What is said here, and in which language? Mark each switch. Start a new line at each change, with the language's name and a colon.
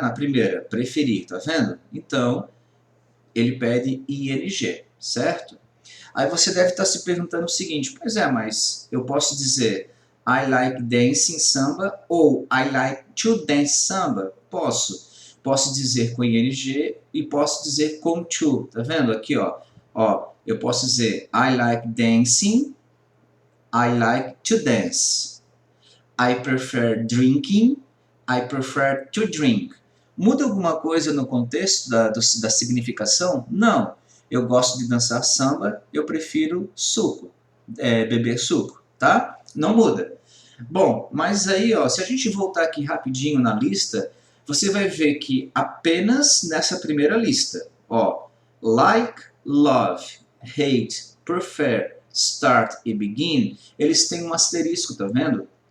Portuguese: Na primeira, preferir, tá vendo? Então, ele pede ing, certo? Aí você deve estar se perguntando o seguinte, pois é, mas eu posso dizer
English: I like dancing samba
Portuguese: ou
English: I like to dance samba?
Portuguese: Posso. Posso dizer com ing e posso dizer com to, tá vendo? Aqui, ó, eu posso dizer
English: I like dancing, I like to dance. I prefer drinking, I prefer to drink.
Portuguese: Muda alguma coisa no contexto da significação? Não. Eu gosto de dançar samba, eu prefiro suco, beber suco, tá? Não muda. Bom, mas aí, ó, se a gente voltar aqui rapidinho na lista, você vai ver que apenas nessa primeira lista, ó, like, love, hate, prefer, start e begin, eles têm um asterisco, tá vendo?